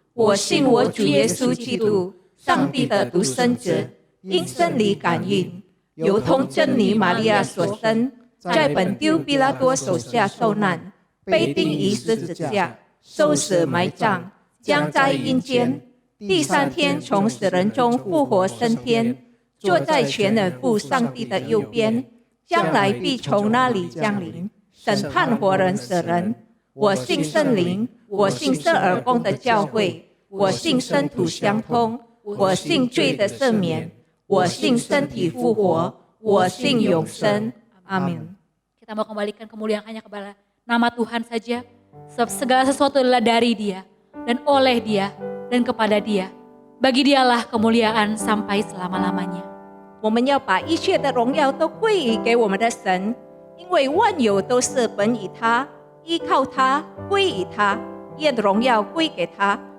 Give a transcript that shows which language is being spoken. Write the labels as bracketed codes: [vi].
[zh] 我信我主耶稣基督，上帝的独生子，因圣灵感孕，由通真女玛利亚所生，在本丢比拉多手下受难，被钉于十字架，受死埋葬，将在阴间，第三天从死人中复活升天，坐在全能父上帝的右边，将来必从那里降临，审判活人死人。我信圣灵，我信圣而公的教会。我信生土相通，我信罪的赦免，我信身体复活，我信永生。阿门。 [id] Kita mau kembalikan kemuliaan hanya kepada nama Tuhan saja. Sebab segala sesuatu adalah dari Dia dan oleh Dia dan kepada Dia. Bagi Dialah kemuliaan sampai selama-lamanya. [zh] 我们要把一切的荣耀都归于给我们的神，因为万有都是本于他，依靠他，归于他，愿荣耀归给他。